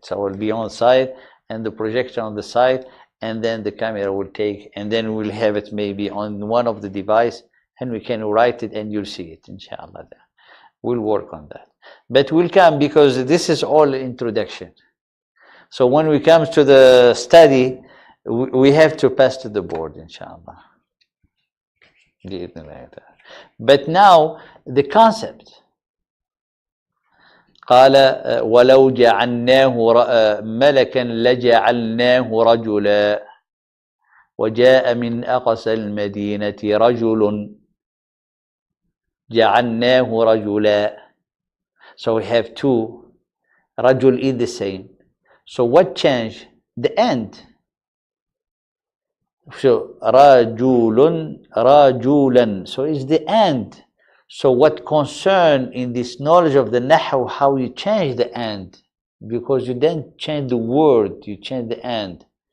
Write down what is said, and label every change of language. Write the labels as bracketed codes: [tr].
[en] So we'll be on side and the projector on the side, and then the camera will take, and then we'll have it maybe on one of the device, and we can write it and you'll see it, inshallah. We'll work on that. But we'll come because this is all introduction. So when we come to the study, we have to pass to the board, inshallah. But now the concept. [ar] قال ولو جعلناه ملكا لجعلناه رجلا وجاء من أقصى المدينة رجل جعلناه رجلا. [en] So we have two. رجل is the same. So what changed? The end. So رجل رجلا. So it's the end. So what concern in this knowledge of the nahu, how you change the end, because you didn't change the word, you change the end.